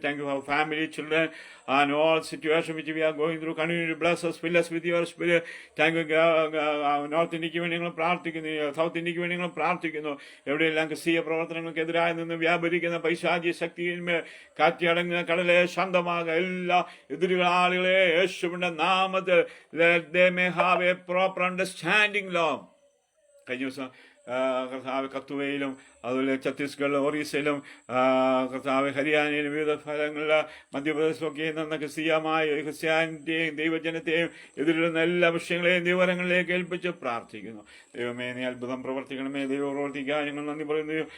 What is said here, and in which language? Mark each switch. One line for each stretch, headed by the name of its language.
English: Thank you for our family, children, and all situations which we are going through. Continue to bless us, fill us with your spirit. Thank you,
Malayalam: north ഇന്ത്യക്ക് വേണ്ടി ഞങ്ങൾ പ്രാർത്ഥിക്കുന്നു, south ഇന്ത്യക്ക് വേണ്ടി ഞങ്ങൾ പ്രാർത്ഥിക്കുന്നു. എവിടെയെല്ലാം ക്രിസ്തീയ പ്രവർത്തനങ്ങൾക്കെതിരായി നിന്ന് വ്യാപരിക്കുന്ന പൈശാചിക ശക്തിയിന്മേൽ കാറ്റിയടങ്ങുന്ന കടലെ ശാന്തമാകുക. എല്ലാ എതിരാളികളെ യേശുവിന്റെ നാമത്തിൽ
English: let they may have a proper understanding, Lord.
Malayalam: കഴിഞ്ഞ ദിവസം കർത്താവ് കത്തുവയിലും അതുപോലെ ഛത്തീസ്ഗഡിലും ഒറീസയിലും കർത്താവ് ഹരിയാനയിലും വിവിധ സ്ഥലങ്ങളിൽ മധ്യപ്രദേശിലൊക്കെ നിന്ന് ക്രിസ്ത്യാനിറ്റിയെയും ദൈവജനത്തെയും എതിരിടുന്ന എല്ലാ വിഷയങ്ങളെയും ദൈവകരങ്ങളിലേക്ക് ഏൽപ്പിച്ച് പ്രാർത്ഥിക്കുന്നു. ദൈവമേ, നീ അത്ഭുതം പ്രവർത്തിക്കണമേ. ദൈവം പ്രവർത്തിക്കുക. ഞങ്ങൾ നന്ദി പറയുന്നു.